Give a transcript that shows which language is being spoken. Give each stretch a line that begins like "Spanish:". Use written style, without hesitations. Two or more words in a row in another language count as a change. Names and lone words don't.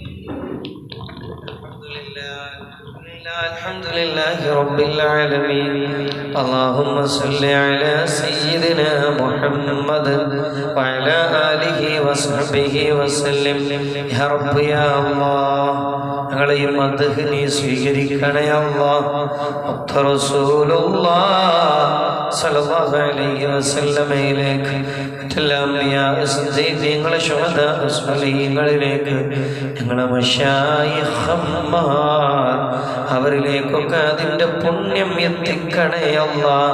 Arabic: الحمد لله رب العالمين. اللهم صل على سيدنا محمد وعلى آله وصحبه وسلم. يا رب يا الله,
Malayalam: ഞങ്ങളെ ഈ മദ്ഹ് നീ സ്വീകരിക്കണേ അല്ലാഹ്. റസൂലുള്ളാഹ്
Arabic: صلى الله عليه وسلم
Malayalam: മറ്റെല്ലാ അംബിയാ സിദ്ദീഖീങ്ങൾ ശുഹദാ സ്വാലിഹീങ്ങളിലേക്ക് ഞങ്ങളെ മശായിഖന്മാർ അവരിലേക്കൊക്കെ അതിൻ്റെ പുണ്യം എത്തിക്കണേ അല്ലാഹ്.